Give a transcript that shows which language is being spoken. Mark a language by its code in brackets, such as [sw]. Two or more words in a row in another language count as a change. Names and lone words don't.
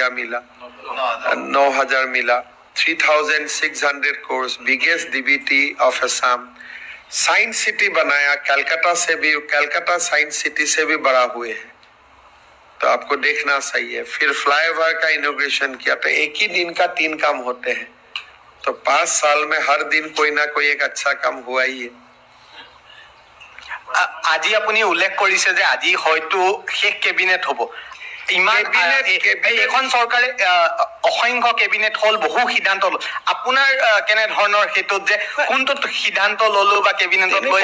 [hi] मिला 9,000 मिला 3,600 crores [en] biggest DBT of Assam [hi] साइंस सिटी बनाया कलकत्ता साइंस सिटी से भी बड़ा हुए हैं तो आपको देखना सही है फिर फ्लाईओवर का इनोग्रेशन किया तो एक ही दिन का 3 काम होते हैं तो 5 साल में हर दिन कोई ना कोई एक अच्छा काम हुआ ही है [as] আজি আপুনি উল্লেখ কৰিছে যে আজি হয়তো শেষ কেবিনেট হ'ব ইমান এখন চৰকাৰে অসংখ্য কেবিনেট হল বহু সিদ্ধান্ত লল আপোনাৰ কেনে ধৰণৰ হেতুত যে কোনটো সিদ্ধান্ত ললো বা কেবিনেটত লৈ